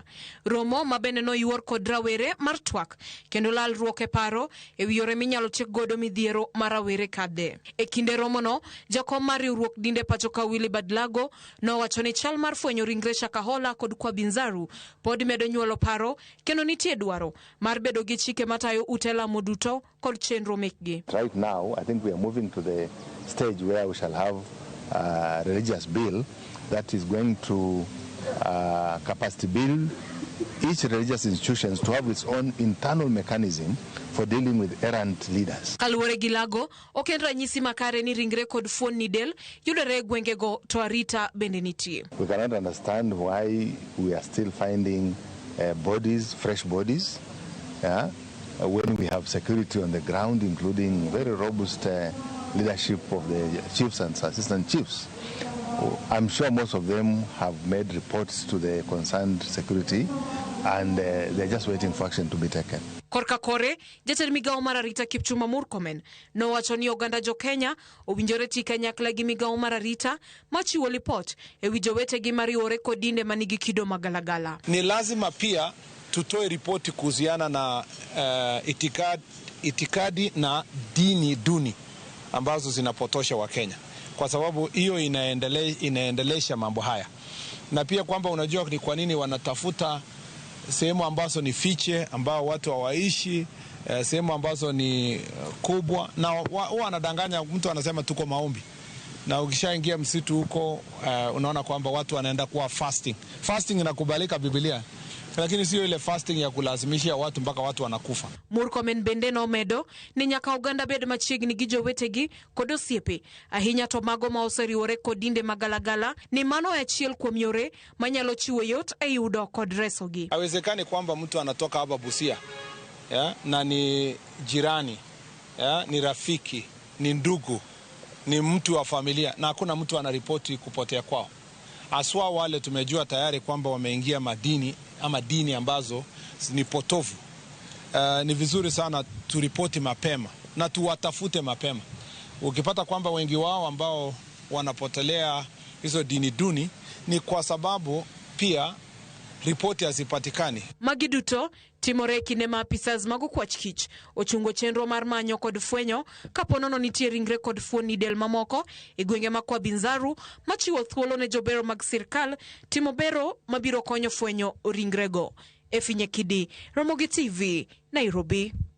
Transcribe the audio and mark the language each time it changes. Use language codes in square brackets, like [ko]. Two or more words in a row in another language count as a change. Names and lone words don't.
[luo] Romo mabende noyuor kod rawere mar twak kendo lalruok e paro e wi yore minyalo tiek godo midhiero mar rawere kadhe. E kinde romo no, jakom mar riwruok dinde pachoka Willy Badlago nowacho ni chal mar fwenyo ringre Shakahola kod Kwabinzaro pod medo nyuolo paro kendo nitie dwaro mar bedo gi chike matayo ute lamo duto kod chenro mekgi. [en] Right now, I think we are moving to the stage where we shall have a religious bill that is going to capacity build each religious institutions to have its own internal mechanism for dealing with errant leaders. [luo] Kaluwore gi lago, ok en ranyisi makare ni ringre kod fuon ni del yudore gwengego to arita bende nitie. [en] We cannot understand why we are still finding bodies, fresh bodies, when we have security on the ground, including very robust leadership of the chiefs and assistant chiefs. I'm sure most of them have made reports to the concerned security, and they're just waiting for action to be taken. [luo] Korka kore, jatend migao mar arita Kipchumba Murkomen nowacho ni oganda jo Kenya owinjore ti kanyakla gi migao mar arita machiwo lipot ewi jowetegi mariwore kod dinde manigi kido magalagala. [sw] Ni lazima pia tutoe ripoti kuhusiana na itikadi na duni ambazo zinapotosha wa Kenya, kwa sababu hiyo inaendelesha mambo haya. Na pia kwamba unajua ni kwa nini wanatafuta sehemu ambazo ni fiche, ambao watu hawaishi, sehemu ambazo ni kubwa, na wanadanganya mtu, anasema tuko maombi. Na ukishaingia msitu huko unaona kwamba watu wanaenda kuwa fasting. Fasting inakubalika Biblia, lakini sio ile fasting ya kulazimisha watu mpaka watu wanakufa. [luo] Murkomen bende nomedo ni nyaka oganda bed machiegni gi jowetegi kod osiepe ahinya to mago ma oseriwore kod dinde magalagala ni mano achiel kuom yore manyalo chiwo yot e yudo kod resogi. [sw] Haiwezekani kwamba mtu anatoka hapa Busia na ni jirani, ni rafiki, ni ndugu, ni mtu wa familia, na hakuna mtu anaripoti kupotea kwao. Aswa wale tumejua tayari kwamba wameingia madini ama dini ambazo ni potovu. Ni vizuri sana turipoti mapema na tuwatafute mapema. Ukipata kwamba wengi wao ambao wanapotelea hizo dini duni ni kwa sababu pia ripoti hazipatikani. [luo] Magiduto timore kinde ma apisas mago kwachkich ochungo chenro mar manyo kod fwenyo kaponono nitie ringre kod fuoni del mamoko e gwenge ma Kwa Binzaru machiwo thuolo ne jobero mag sirkal timo bero mabiro konyo fwenyo ringrego. Efinye Kidi, Ramogi TV, Nairobi.